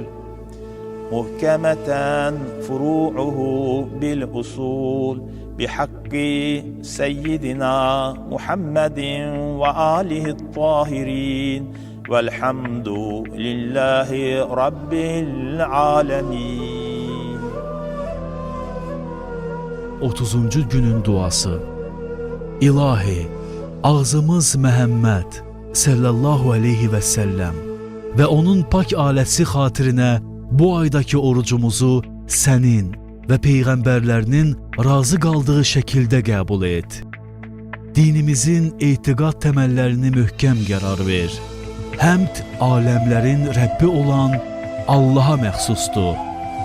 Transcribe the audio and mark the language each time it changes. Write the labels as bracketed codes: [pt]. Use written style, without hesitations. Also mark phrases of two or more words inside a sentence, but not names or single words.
[ar] محكمة فروعه بالأصول بحق سيدنا محمد وآله الطاهرين والحمد لله رب العالمين. [az] 30. günün duası. İlahi, ağzımız Məhəmməd [ar] صلى الله عليه وسلم [az] ve onun pak aləsi xatirinə bu aydaki orucumuzu sənin ve peyğəmbərlərinin razı qaldığı şəkildə qəbul et. Dinimizin etiqad təməllərini möhkəm qərar ver. Həmd aləmlərin Rəbbi olan Allaha məxsusdur.